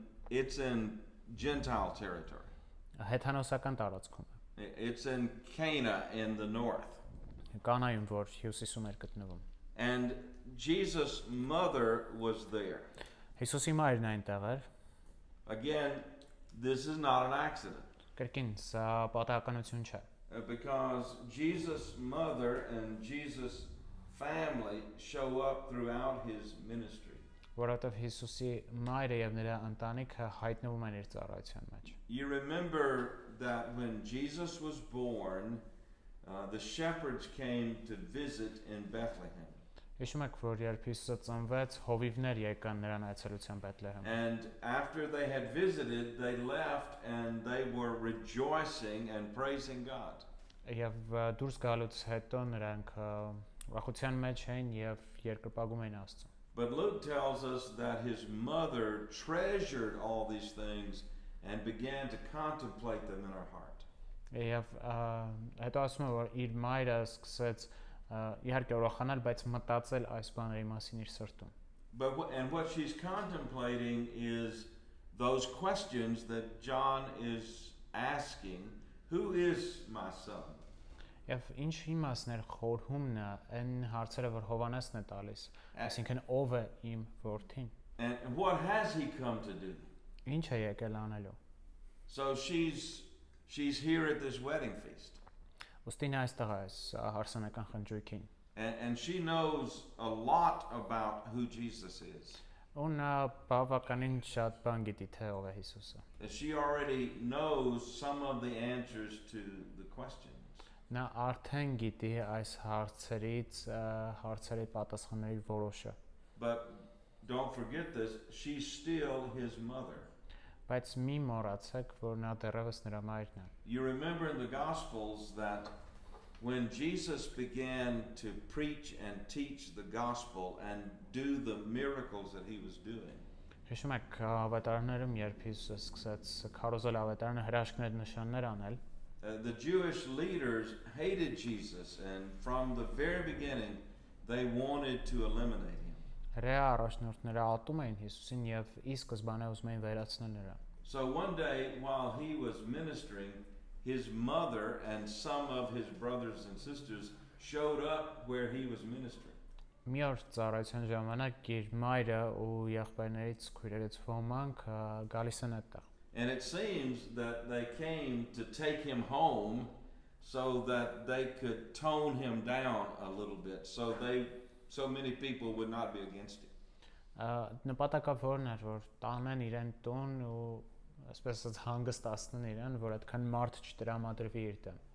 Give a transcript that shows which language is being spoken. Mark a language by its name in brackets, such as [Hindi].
[English] It's in Gentile territory. [Armenian] Հեթանոսական տարածքում է։ [English] It's in Cana in the north. [Armenian] Կանայում, որ Հյուսիսում էր գտնվում։ [English] And Jesus' mother was there. [Armenian] Հիսուսի մայրն այնտեղ էր։ [English] Again, this is not an accident. [Armenian] Կրկին, սա պատահականություն չէ։ [English] Because Jesus' mother and Jesus' family show up throughout his ministry. [Armenian] Որովհետև Հիսուսի մայրը եւ նրա ընտանիքը հայտնվում են իր ծառայության մեջ։ [English] You remember that when Jesus was born, the shepherds came to visit in Bethlehem. [Armenian] Հիշում եք, որ երբ Հիսուսը ծնվեց, հովիվներ եկան նրան այցելության Բեթլեհեմ։ [English] And after they had visited, they left and they were rejoicing and praising God. [Armenian] Եվ դուրս գալուց հետո նրանք ուրախության մեջ էին եւ երկրպագում էին Աստծուն։ [English] But Luke tells us that his mother treasured all these things and began to contemplate them in her heart. [Armenian] Եվ հետո ասում է, որ իր մայրը սկսեց իհարկե ուրախանալ, բայց մտածել այս բաների մասին իր սրտում։ [English] And what she's contemplating is those questions that John is asking, who is my son? [Armenian] Եվ ինչ իմաստներ խորհումն է այն հարցերը, որ Հովհաննեսն է տալիս, այսինքն ով է իմ որդին։ [English] And what has he come to do? [Armenian] Ինչ է եկել անելու։ [English] So she's here at this wedding feast. [Armenian] Ոստին այստեղ է այս հարսանեկան խնջույքին։ [English] And she knows a lot about who Jesus is. [Armenian] ու նա բավականին շատ բան գիտի թե ով է Հիսուսը։ [English] That she already knows some of the answers to the questions. [Armenian] Նա արդեն գիտի այս հարցերի պատասխանների որոշը։ [English] But don't forget this, she's still his mother. [Armenian] Բայց մի մոռացեք, որ նա դեռևս նրա մայրն է։ [English] You remember in the Gospels that when Jesus began to preach and teach the gospel and do the miracles that he was doing, [Armenian] Հիշում եք ավետարաններում, երբ Հիսուսը սկսեց քարոզել ավետարանը հրաշքներ նշաններ անել, [English] the Jewish leaders hated Jesus, and from the very beginning they wanted to eliminate him. [Armenian] հրեա առաջնորդները ատում էին Հիսուսին եւ ի սկզբանե ուզում էին վերացնել նրան։ [English] So one day while he was ministering, his mother and some of his brothers and sisters showed up where he was ministering. [Armenian] Մի օր ծառայության ժամանակ իր մայրը ու եղբայրներից քույրերից ոմանք գալիս են այդտեղ։ [English] And it seems that they came to take him home so that they could tone him down a little bit, so many people would not be against him. [Armenian] Նպատակավորն էր, որ տանեն իրեն տուն ու այսպես ասած հանգստացնեն իրեն, որ այդքան մարդ չտրամադրվի իր դեմ։